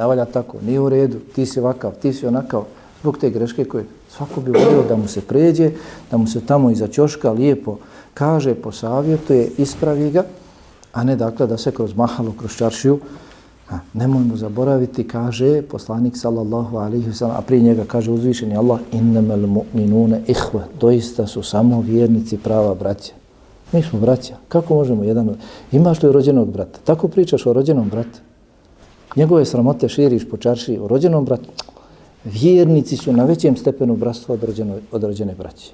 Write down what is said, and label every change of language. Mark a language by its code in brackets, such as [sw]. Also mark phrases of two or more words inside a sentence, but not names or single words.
[bs] valja tako, nije u redu, ti si ovakav, ti si onakav, zbog te greške koje svako bi volio da mu se pređe, da mu se tamo iza ćoška lijepo kaže, posavjetuje, ispravi ga, a ne dakle da se kroz mahalu, kroz čaršiju, nemojmo zaboraviti, kaže poslanik [ar] صلى الله عليه وسلم, [bs] a prije njega kaže uzvišeni Allah, [ar] إنما المؤمنون إخوة, [bs] doista su samo vjernici prava braća. Mi smo braća. Kako možemo jedan... Imaš li rođenog brata? Tako pričaš o rođenom bratu. Njegove sramote širiš po čaršiji o rođenom bratu. Vjernici su na većem stepenu bratstva od rođene braće.